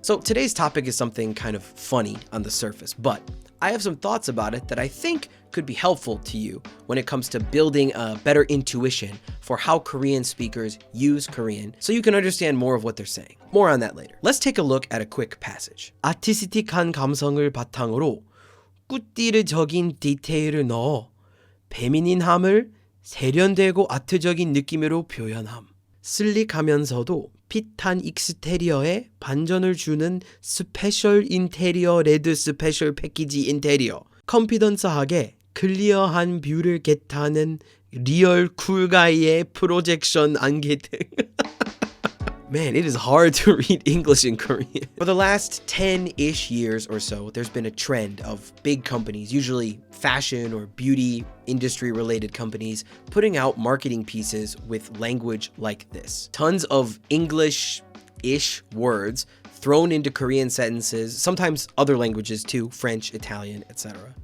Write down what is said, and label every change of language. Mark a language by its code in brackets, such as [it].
[en] So today's topic is something kind of funny on the surface, but I have some thoughts about it that I think could be helpful to you when it comes to building a better intuition for how Korean speakers use Korean so you can understand more of what they're saying. More on that later. Let's take a look at a quick passage. [ko] 아티스틱한 감성을 바탕으로 꾸띠르적인 디테일을 넣어 페미닌함을 세련되고 아트적인 느낌으로 표현함. 슬릭하면서도 핏한 익스테리어에 반전을 주는 스페셜 인테리어 레드 스페셜 패키지 인테리어. 컨피던스하게 클리어한 뷰를 겟하는 리얼 쿨가이의 프로젝션 안개 등. [en] Man, it is hard to read English in Korean. For the last 10-ish years or so, there's been a trend of big companies, usually fashion or beauty industry related companies, putting out marketing pieces with language like this. Tons of English-ish words thrown into Korean sentences, sometimes other languages too, French, Italian, etc.